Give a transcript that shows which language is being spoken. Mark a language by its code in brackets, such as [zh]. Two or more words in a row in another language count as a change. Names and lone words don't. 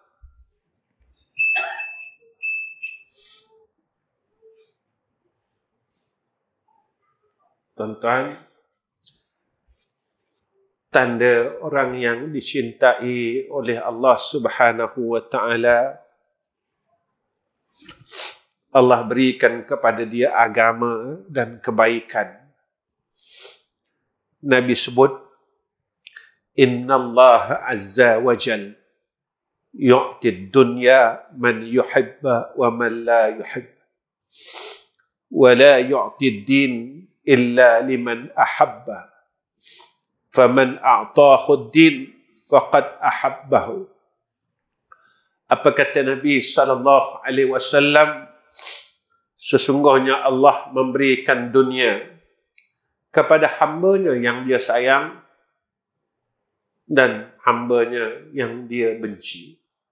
[ms] Tuan-tuan, tanda orang yang dicintai oleh Allah [ar] سبحانه وتعالى, [ms] Allah berikan kepada dia agama dan kebaikan. Nabi sebut, [ar] إن الله عز وجل يعطي الدنيا من يحب ومن لا يحب ولا يعطي الدين إلا لمن أحب فمن أعطاه الدين فقد أحبه. [ms] Apa kata Nabi [ar] صلى الله عليه وسلم? [ms] Sesungguhnya Allah memberikan dunia kepada hambanya yang dia sayang dan hambanya yang dia benci.